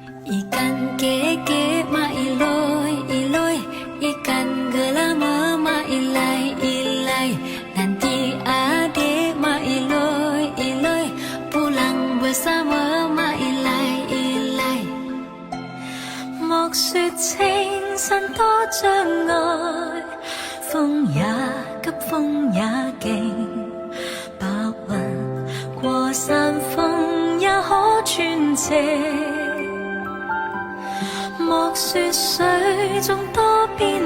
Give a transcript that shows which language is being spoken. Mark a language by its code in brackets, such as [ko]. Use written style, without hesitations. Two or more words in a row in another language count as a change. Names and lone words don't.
[ms] Ikan keke mailoi iloi, ikan gelama mailai ilai. Nanti adik mailoi iloi, pulang bersama mailai ilai. [yue] 莫說青山多障礙，風也急風也勁，白雲過山峰也可穿斜。莫說水中多變